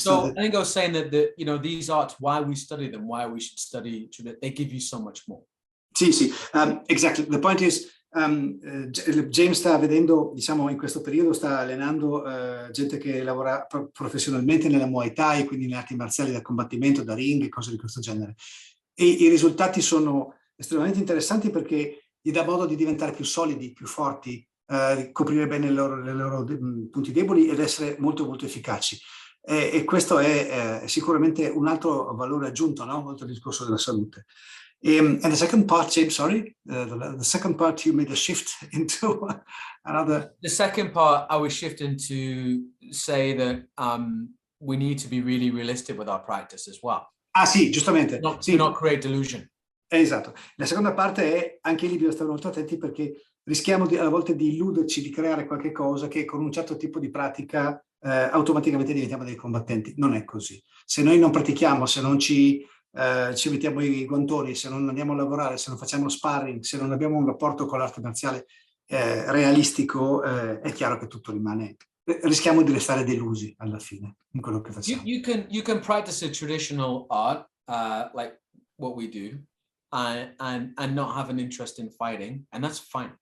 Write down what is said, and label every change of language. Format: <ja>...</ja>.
<en>So I think I was saying that these arts, why we study them, why we should study, they give you so much more. Sì, exactly. The point is,</en> <it>James sta vedendo, diciamo, in questo periodo sta allenando gente che lavora professionalmente nella Muay Thai, quindi nelle arti marziali da combattimento, da ring e cose di questo genere. E i risultati sono estremamente interessanti perché gli dà modo di diventare più solidi, più forti, coprire bene i loro punti deboli ed essere molto molto efficaci. E questo è sicuramente un altro valore aggiunto, no? Oltre al discorso della salute.</it> <en>And the second part, James, sorry, the second part you made a shift into another. The second part, I was shifting to say that we need to be really realistic with our practice as well.</en> <it>Ah sì, giustamente.</it> <en>To not create delusion.</en> <it>Esatto. La seconda parte è, anche lì bisogna stare molto attenti perché rischiamo a volte di illuderci di creare qualche cosa che con un certo tipo di pratica automaticamente diventiamo dei combattenti. Non è così. Se noi non pratichiamo, se non ci mettiamo i guantoni, se non andiamo a lavorare, se non facciamo sparring, se non abbiamo un rapporto con l'arte marziale realistico, è chiaro che tutto rimane. Rischiamo di restare delusi alla fine in quello che facciamo.</it> <en>You can practice a traditional art like what we do and not have an interest in fighting, and that's fine.</en>